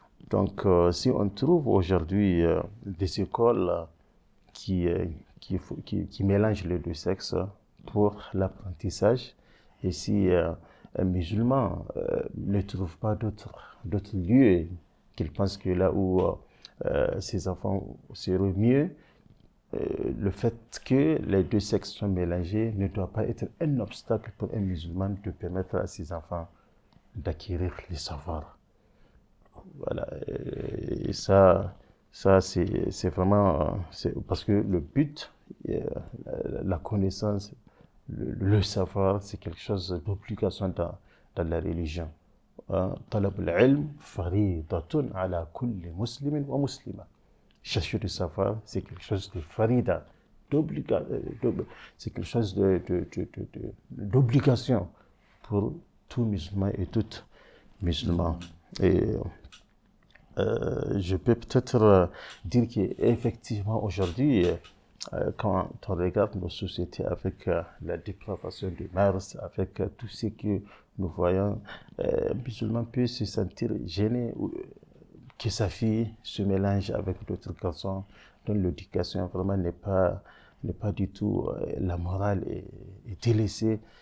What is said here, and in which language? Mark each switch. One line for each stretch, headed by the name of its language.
French: Donc, si on trouve aujourd'hui des écoles qui mélangent les deux sexes pour l'apprentissage, et si un musulman ne trouve pas d'autres lieux, qu'il pense que là où ses enfants seraient mieux, le fait que les deux sexes soient mélangés ne doit pas être un obstacle pour un musulman de permettre à ses enfants d'acquérir les savoirs. Voilà, et ça c'est vraiment, parce que le but, la connaissance, le savoir, c'est quelque chose d'obligation dans la religion.
Arabic: طلب العلم فريضة على كل مسلم ومسلمة.
French: Chercher le savoir, c'est quelque chose de farida, c'est quelque chose d'obligation pour tout musulman et toute musulman. Et je peux peut-être dire qu'effectivement aujourd'hui, quand on regarde nos sociétés avec la dépravation des mœurs, avec tout ce que nous voyons, un musulman peut se sentir gêné que sa fille se mélange avec d'autres garçons dont l'éducation vraiment n'est pas du tout, la morale est délaissée.